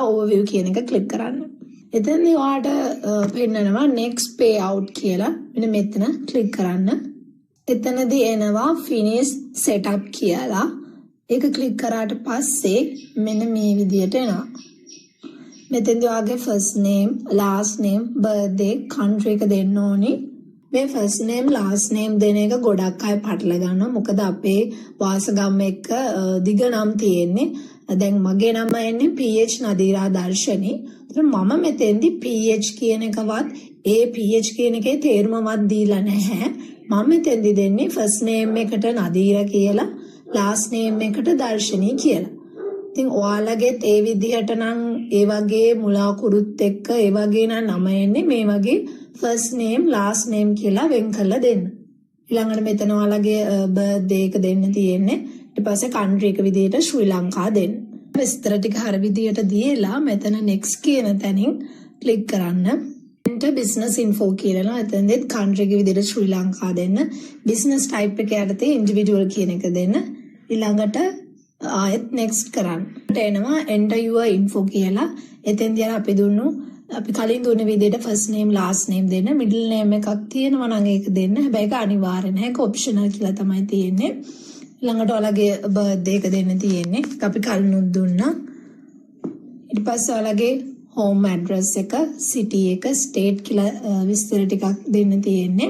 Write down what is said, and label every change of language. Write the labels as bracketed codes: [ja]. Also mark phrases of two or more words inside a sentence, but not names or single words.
[si] overview කියන එක click කරන්න. එතනදී ඔයාලට පෙන්නනවා [en] next payout [si] කියලා. මෙන්න මෙතන click කරන්න. එතනදී එනවා [en] finish setup [si] කියලා. ඒක click කරාට පස්සේ මෙන්න මේ විදියට එනවා. මෙතෙන්දී ඔයාගේ [en] first name, last name, [si] birthday, country එක දෙන්න ඕනි. මේ [en] first name, last name [si] දෙන එක ගොඩක් අය පටල ගන්නවා. මොකද අපේ වාසගම් එක්ක දිග නම් තියෙන්නේ. දැන් මගේ නම එන්නේ PH නදීරා දර්ශනී. මම මෙතෙන්දි PH කියන එකවත් ඒ PH කියන එකේ තේරුමවත් දීලා නැහැ. මම මෙතෙන්දි දෙන්නේ [en] first name [si] එකට නදීර කියලා, [en] last name [si] එකට දර්ශනී කියලා. ඉතින් ඔයාලගෙත් ඒ විදිහට නම් ඒ වගේ මුලාකුරුත් එක්ක ඒ වගේ නම එන්නේ මේ වගේ [en] first name, last name [si] කියලා වෙන් කරලා දෙන්න. ඊළඟට මෙතන ඔයාලගේ birthday එක දෙන්න තියෙන්නේ. ඊට පස්සේ country එක විදිහට ශ්‍රී ලංකා දෙන්න. විස්තර ටික හරිය විදියට දීලා මෙතන next කියන තැනින් click කරන්න. [en] enter business info [si] කියලා එතනදෙත් country එක විදියට ශ්‍රී ලංකා දෙන්න. [en] business type [si] එක යටතේ individual කියන එක දෙන්න. ඊළඟට ආයෙත් next කරන්න. එනවා [en] enter your info [si] කියලා. එතෙන්දී අපි කලින් දුන්න විදියට [en] first name, last name [si] දෙන්න. [en] middle name [si] එකක් තියෙනවා නම් ඒක දෙන්න. හැබැයි ඒක අනිවාර්ය නැහැ. ඒක optional කියලා තමයි තියෙන්නේ. ළඟට ඔයාලගේ බර්ත්ඩේ එක දෙන්න තියෙන්නේ. අපි කලිනුත් දුන්නා. ඊට පස්සේ ඔයාලගේ [en] home address [si] එක, city එක, state කියලා විස්තර ටිකක් දෙන්න තියෙන්නේ.